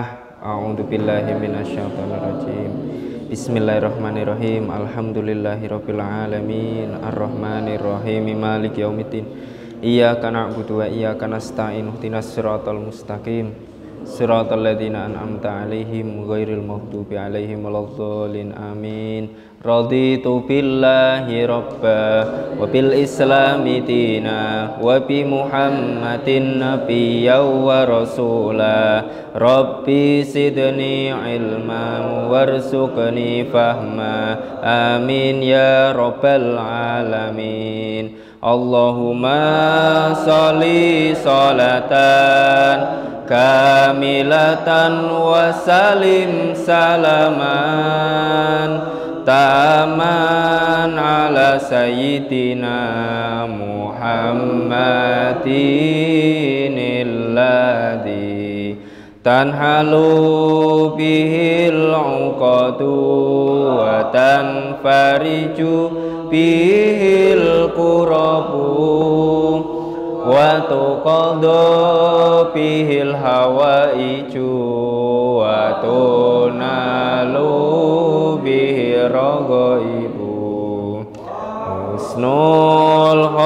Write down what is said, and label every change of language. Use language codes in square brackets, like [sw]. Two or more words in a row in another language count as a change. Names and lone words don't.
[ar] أعوذ بالله من الشيطان الرجيم. بسم الله الرحمن الرحيم. الحمد لله رب العالمين. الرحمن الرحيم. مالك يوم الدين. إياك نعبد وإياك نستعين. اهدنا الصراط المستقيم. صراط الذين أنعمت عليهم غير المغضوب عليهم ولا الضالين آمين. رضيت بالله ربا وبالإسلام دينا وبمحمد نبيا ورسولا. رب زدني علما وارزقني فهما. آمين يا رب العالمين. اللهم صل صلاة كاملة وسلم سلاما تاما على سيدنا محمد الذي تنحل به العقد وتنفرج به الكرب وتقضى به الحوائج وتنال به الرغائب حسن